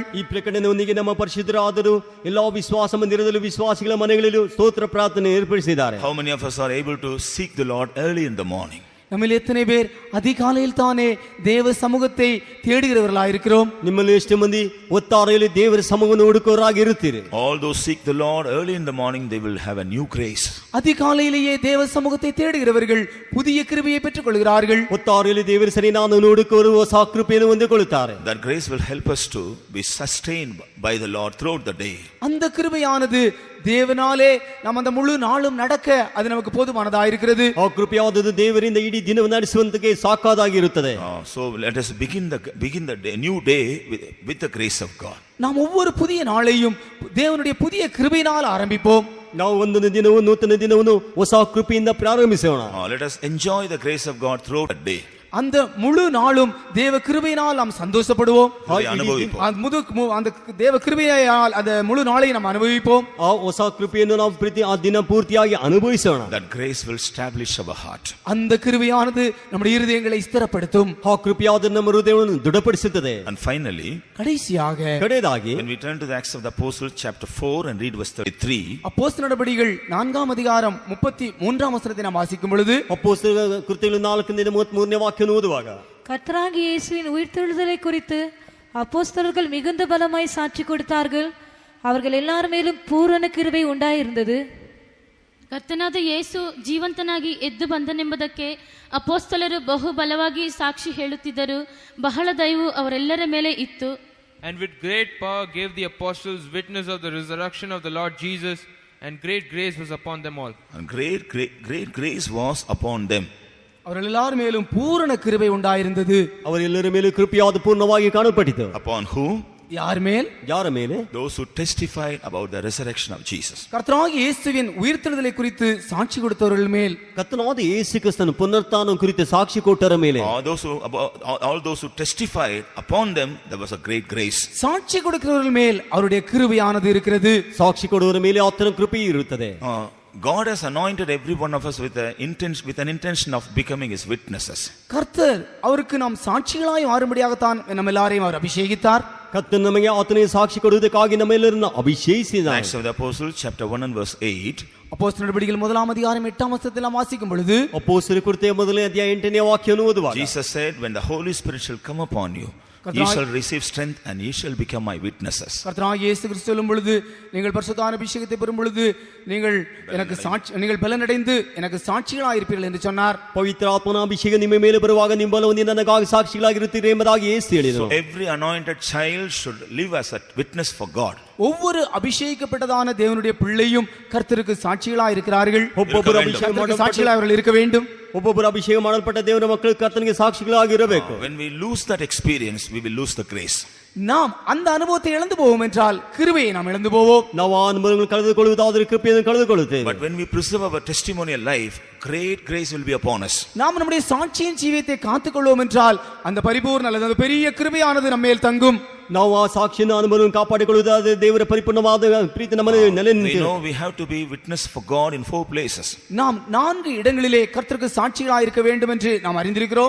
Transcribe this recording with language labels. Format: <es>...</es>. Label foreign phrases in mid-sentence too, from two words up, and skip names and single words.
<kn>ಈ ಪ್ರಕಟಣೆಯೊಂದಿಗೆ ನಮ್ಮ ಪರಿಶುದ್ಧರಾದರೂ ಎಲ್ಲಾ ವಿಶ್ವಾಸ ಮಂದಿರದಲ್ಲೂ ವಿಶ್ವಾಸಿಗಳ ಮನೆಗಳಲ್ಲೂ ಸ್ತೋತ್ರ ಪ್ರಾರ್ಥನೆ ಏರ್ಪಡಿಸಿದ್ದಾರೆ.</kn> <en>How many of us are able to seek the Lord early in the morning?</en> <ta>நம்மில் எத்தனை பேர் அதிகாலையில் தானே தேவ சமூகத்தை தேடுகிறவர்களாக இருக்கிறோம்?</ta> <kn>ನಿಮ್ಮಲ್ಲಿ ಎಷ್ಟು ಮಂದಿ ಹೊತ್ತಾರೆಯಲ್ಲಿ ದೇವರ ಸಮ್ಮುಖವನ್ನು ಹುಡುಕೋರಾಗಿ ಇರುತ್ತೀರಿ?</kn> <en>All those seek the Lord early in the morning, they will have a new grace.</en> <ta>அதிகாலையிலேயே தேவ சமூகத்தை தேடுகிறவர்கள் புதிய கிருபையை பெற்றுக் கொள்கிறார்கள்.</ta> <kn>ಹೊತ್ತಾರೆಯಲ್ಲಿ ದೇವರ ಸನ್ನಿಧಾನವನ್ನು ಹುಡುಕೋರು ಹೊಸ ಕೃಪೆಯನ್ನು ಹೊಂದಿಕೊಳ್ಳುತ್ತಾರೆ.</kn> <en>That grace will help us to be sustained by the Lord throughout the day.</en> <ta>அந்த கிருபையானது தேவனாலே நாம் அந்த முழு நாளும் நடக்க அது நமக்கு போதுமானதா இருக்கிறது.</ta> <kn>ಆ ಕೃಪೆಯಾದದ್ದು ದೇವರಿಂದ ಇಡೀ ದಿನವನ್ನು ನಡೆಸುವಂತಕ್ಕೆ ಸಾಕಾದಾಗಿರುತ್ತದೆ.</kn> <en>So let us begin the day, new day with the grace of God.</en> <ta>நாம் ஒவ்வொரு புதிய நாளையும் தேவனுடைய புதிய கிருபையினால் ஆரம்பிப்போம்.</ta> <kn>ನಾವು ಒಂದೊಂದು ದಿನವೂ ನೂತನ ದಿನವನ್ನು ಹೊಸ ಕೃಪೆಯಿಂದ ಪ್ರಾರಂಭಿಸೋಣ.</kn> <en>Let us enjoy the grace of God throughout the day.</en> <ta>அந்த முழு நாளும் தேவ கிருபையினால் நாம் சந்தோஷப்படுவோம். அந்த தேவ கிருபையால் அந்த முழு நாளை நாம் அனுபவிப்போம்.</ta> <kn>ಆ ಹೊಸ ಕೃಪೆಯನ್ನು ನಾವು ಆ ದಿನ ಪೂರ್ತಿಯಾಗಿ ಅನುಭವಿಸೋಣ.</kn> <en>That grace will establish our heart.</en> <ta>அந்த கிருபையானது நம்முடைய இருதயங்களை ஸ்திரப்படுத்தும்.</ta> <kn>ಆ ಕೃಪೆಯಾದ ನಮ್ಮ ಹೃದಯವನ್ನು ದೃಢಪಡಿಸುತ್ತದೆ.</kn> <en>And finally,</en> <ta>கடைசியாக</ta> <kn>ಕಡೆಯದಾಗಿ</kn> <en>when we turn to the Acts of the Apostles chapter 4 and read verse 33,</en> <ta>அப்போஸ்தலர் நடபடிகள் 4ஆம் அதிகாரம் 33ஆம் வசனத்தை நாம் வாசிக்கும் பொழுது</ta> <kn>ಅಪೊಸ್ತಲರ ಕೃತ್ಯಗಳು 4ರಿಂದ 33ನೇ ವಾಕ್ಯವನ್ನು ಓದುವಾಗ</kn> <ta>கர்த்தராகிய இயேசுவின் உயிர்த்தெழுதலை குறித்து அப்போஸ்தலர்கள் மிகுந்த பலமாய் சாட்சி கொடுத்தார்கள். அவர்கள் எல்லார் மேலும் பூரண கிருபை ಉಂಟಾயிருந்தது.</ta> <kn>ಕರ್ತನಾದ ಯೇಸು ಜೀವಂತನಾಗಿ ಎದ್ದು ಬಂದನೆಂಬುದಕ್ಕೆ ಅಪೋಸ್ತಲರು ಬಹು ಬಲವಾಗಿ ಸಾಕ್ಷಿ ಹೇಳುತ್ತಿದ್ದರು. ಬಹಳ ದಯವು ಅವರೆಲ್ಲರ ಮೇಲೆ ಇತ್ತು.</kn> <en>And with great power gave the apostles witness of the resurrection of the Lord Jesus, and great grace was upon them all. And great grace was upon them.</en> <ta>அவர்கள் எல்லார் மேலும் பூரண கிருபை உண்டாயிருந்தது.</ta> <kn>ಅವರೆಲ್ಲರ ಮೇಲೆ ಕೃಪೆಯಾದ ಪೂರ್ಣವಾಗಿ ಕಾಣಲ್ಪಟ್ಟಿತು.</kn> <en>Upon whom?</en> <ta>யார் மேல்?</ta> <kn>ಯಾರ ಮೇಲೆ?</kn> <en>Those who testified about the resurrection of Jesus.</en> <ta>கர்த்தராகிய இயேசுவின் உயிர்த்தெழுதலை குறித்து சாட்சி கொடுத்தவர்கள் மேல்.</ta> <kn>ಕರ್ತನಾದ ಯೇಸು ಕ್ರಿಸ್ತನ ಪುನರುತ್ಥಾನ ಕುರಿತು ಸಾಕ್ಷಿ ಕೊಟ್ಟರ ಮೇಲೆ.</kn> <en>All those who testified upon them, there was a great grace.</en> <ta>சாட்சி கொடுக்கிறவர்கள் மேல் அவருடைய கிருபையானது இருக்கிறது.</ta> <kn>ಸಾಕ್ಷಿ ಕೊಡುವವರ ಮೇಲೆ ಆತನ ಕೃಪೆ ಇರುತ್ತದೆ.</kn> <en>God has anointed every one of us with an intention of becoming his witnesses.</en> <ta>கர்த்தர் அவருக்கு நாம் சாட்சிகளாய் மாறும்படியாகத்தான் நம்ம எல்லாரையும் அவர் அபிஷேகித்தார்.</ta> <kn>ಕರ್ತನು ನಮಗೆ ಆತನೇ ಸಾಕ್ಷಿ ಕೊಡುವುದಕ್ಕಾಗಿ ನಮ್ಮೆಲ್ಲರನ್ನು ಅಭಿಷೇಕಿಸಿದ್ದಾನೆ.</kn> <en>Acts of the Apostles chapter 1 and verse 8.</en> <ta>அப்போஸ்தலர் நடபடிகள் 1ஆம் அதிகாரம் 8ஆம் வசனத்தில் நாம் வாசிக்கும் பொழுது</ta> <kn>ಅಪೊಸ್ತಲರ ಕೃತ್ಯ 1ನೇ ಅಧ್ಯಾಯ 8ನೇ ವಾಕ್ಯವನ್ನು ಓದುವಾಗ</kn> <en>Jesus said, when the Holy Spirit shall come upon you, ye shall receive strength and ye shall become my witnesses.</en> <ta>கர்த்தராகிய இயேசு கிறிஸ்து சொல்லும் பொழுது, நீங்கள் பரிசுத்த அபிஷேகத்தை பெறும் பொழுது நீங்கள் பலனடைந்து எனக்கு சாட்சிகளாக இருப்பீர்கள் என்று சொன்னார்.</ta> <kn>ಪವಿತ್ರ ಆತ್ಮನ ಅಭಿಷೇಕ ನಿಮ್ಮ ಮೇಲೆ ಬರುವಾಗ ನಿಮ್ಮ ಬಲವನ್ನು ನನಗಾಗಿ ಸಾಕ್ಷಿಗಳಾಗಿರುತ್ತೀರಿ ಎಂಬುದಾಗಿ ಯೇಸು ಹೇಳಿದರು.</kn> <en>So every anointed child should live as a witness for God.</en> <ta>ஒவ்வொரு அபிஷேகிக்கப்பட்டதான தேவனுடைய பிள்ளையும் கர்த்தருக்கு சாட்சிகளாக இருக்கிறார்கள்.</ta> <kn>ಒಬ್ಬೊಬ್ಬರು ಅಭಿಷೇಕ</kn> <ta>சாட்சிகளாக அவர்கள் இருக்க வேண்டும்.</ta> <kn>ಒಬ್ಬೊಬ್ಬರು ಅಭಿಷೇಕ ಮಾಡಲ್ಪಟ್ಟ ದೇವರ ಮಕ್ಕಳು ಕರ್ತನಿಗೆ ಸಾಕ್ಷಿಗಳಾಗಿ ಇರಬೇಕು.</kn> <en>When we lose that experience, we will lose the grace.</en> <ta>நாம் அந்த அனுபவத்தை இழந்து போவோம் என்றால் கிருபையை நாம் இழந்து போவோம்.</ta> <kn>ನಾವು ಆ ಅನುಭವಗಳನ್ನು ಕಳೆದುಕೊಳ್ಳುವುದಾದರೆ ಕೃಪೆಯನ್ನು ಕಳೆದುಕೊಳ್ಳುತ್ತೇವೆ.</kn> <en>But when we preserve our testimonial life, great grace will be upon us.</en> <ta>நாம் நம்முடைய சாட்சியின் ஜீவியத்தை காத்துக்கொள்வோம் என்றால் அந்த பரிபூர்ண அல்லது அந்த பெரிய கிருபையானது நம்ம மேல் தங்கும்.</ta> <kn>ನಾವು ಆ ಸಾಕ್ಷಿಯನ್ನು ಅನುಭವವನ್ನು ಕಾಪಾಡಿಕೊಳ್ಳುವುದಾದರೆ ದೇವರ ಪರಿಪೂರ್ಣವಾದ ಪ್ರೀತಿ ನಮ್ಮಲ್ಲಿ ನೆಲೆ</kn> <en>We</en> <kn>ನಿಂತಿದೆ.</kn> <en>know we have to be witness for God in 4 places.</en> <ta>நாம் 4 இடங்களிலே கர்த்தருக்கு சாட்சிகளாக இருக்க வேண்டும் என்று நாம் அறிந்திருக்கிறோம்.</ta>